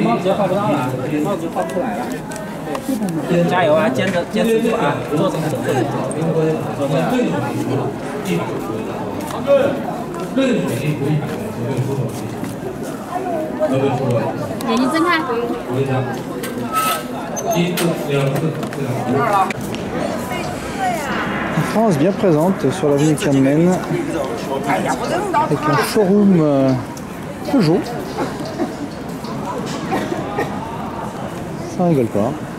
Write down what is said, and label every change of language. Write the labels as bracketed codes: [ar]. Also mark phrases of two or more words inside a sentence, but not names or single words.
[zh] 帽子就画不到了，帽子就画不出来了。加油啊！坚持住啊！做这个做这个。眼睛睁开。 [fr] En France, bien présente sur l'avenue Tiananmen, avec un showroom Peugeot. Ça rigole pas.